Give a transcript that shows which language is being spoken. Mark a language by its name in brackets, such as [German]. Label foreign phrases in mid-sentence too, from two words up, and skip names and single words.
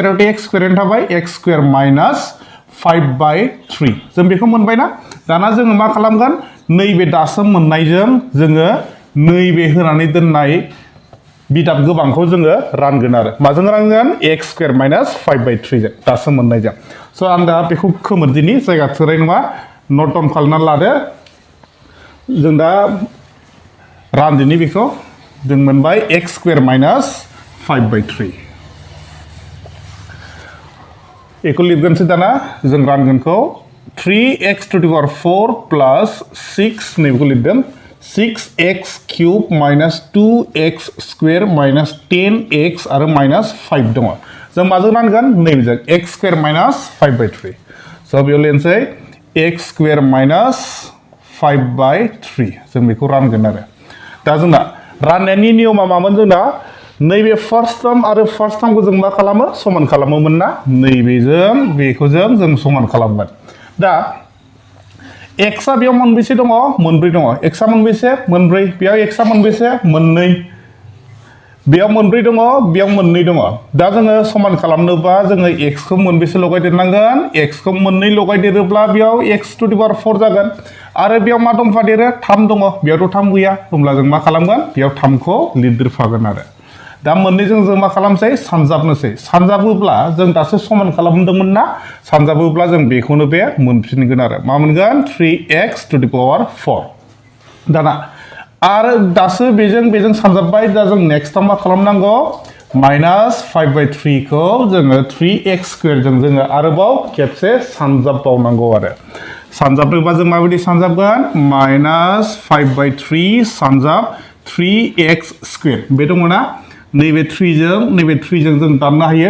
[Bodo] आवथ' x² थाबाय x² - 5/3 जों बेखौ मोनबायना दाना जोङो मा खालामगोन नैबे दासो मोननायजों जोङो नैबे होनानै दोननाय बिदाब गोबांखौ जोङो रानगोन आरो माजों रानगोन x² - 5/3 जों दासो मोननायजों स' आं दा बेखौ खोमोरदिनि जायगा थोनाय नङा [English] note down [Bodo] खालामनानै लादो जों दा रानदिनि बेखौ जों मोनबाय x² - 5/3 बेखौ लिरगोनसै दाना जों रानगोनखौ [English] 3x to the power 4 plus 6 [Bodo] नैबेखौ लिरदों [English] 6x cube minus 2x square minus 10x [Bodo] आरो -5 दङ जों माजों रानगोन नैबेजों x² - 5/3 स' बेयाव लिरनोसै x² - 5/3 जों बेखौ रानगोन आरो दा जोंना राननायनि नियमा मामोन जोंना नैबे [English] first term [Bodo] आरो फार्स्ट टार्मखौ जों मा खालामो समान खालामोमोन ना नैबेजों बेखौ जों समान खालामगोन दा x आ बेयाव मोनबेसे दङ मोनब्रै दङ x आ मोनबेसे मोनब्रै बेयाव x आ मोनबेसे मोननै बेयाव मोनब्रै दङ बेयाव मोननै दङ दा जोङो समान खालामनोबा जोङो x खौ मोनबेसे लगायदेरनांगोन x खौ मोननै लगायदेरोब्ला बेयाव [English] x to the power 4 [Bodo] जागोन आरो बेयाव मा दंफादेरो 3 दङ बेयावथ' 3 गैया होमब्ला जों मा खालामगोन बेयाव 3 खौ लिरदेरफागोन आरो दा मोननैजों जों मा खालामसै सानजाबनोसै सानजाबोब्ला जों दासो समान खालामदोंमोन ना सानजाबोब्ला जों बेखौनो बे मोनफिनगोन आरो मा मोनगोन [English] 3x to the power 4 [Bodo] दाना आरो दासो बेजों सानजाबबाय दा जों नेक्स्टआव मा खालामनांगौ माइनास 5/3 को जोङो 3x स्क्वायर जोङो आरोबाव खेबसे सानजाबबावनांगौ आरो सानजाबनोबा जों माबायदि सानजाबगोन माइनास 5/3 सानजाब 3x स्क्वायर बे दङ ना नैबे 3 जों जों दाननो हायो